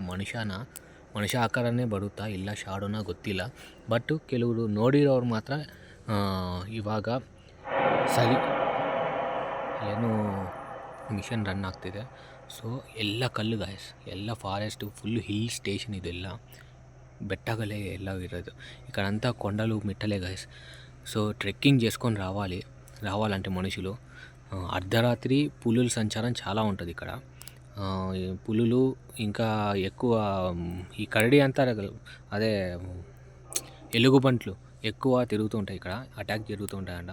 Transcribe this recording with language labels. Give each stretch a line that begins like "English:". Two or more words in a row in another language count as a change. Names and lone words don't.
Kannada: ಮನುಷ್ಯ ಆಕಾರನೇ ಬರುತ್ತಾ ಇಲ್ಲ ಶಾಡೋನ ಗೊತ್ತಿಲ್ಲ. ಬಟ್ ಕೆಲವರು ನೋಡಿರೋರು ಮಾತ್ರ ಇವಾಗ ಸರಿ ಏನೋ
English: mission run
Kannada: ಆಗ್ತಿದೆ. ಸೊ ಎಲ್ಲ ಕಲ್ಲು ಗಾಯ್ಸ್, ಎಲ್ಲ ಫಾರೆಸ್ಟು ಫುಲ್ಲು
English: hill station,
Kannada: ಇದೆಲ್ಲ ಬೆಟ್ಟಗಳೇ ಎಲ್ಲ ఇರೋದು
Telugu: ఇక్కడ అంతా కొండలు మిట్టలే గాయస్. సో ట్రెక్కింగ్ చేసుకొని రావాలంటే మనుషులు అర్ధరాత్రి పులుల సంచారం చాలా ఉంటుంది ఇక్కడ. పులులు ఇంకా ఎక్కువ ఈ కరడి అంటారు కదా, అదే ఎలుగుబంట్లు ఎక్కువ తిరుగుతూ ఉంటాయి ఇక్కడ, అటాక్ జరుగుతూ ఉంటాయంట.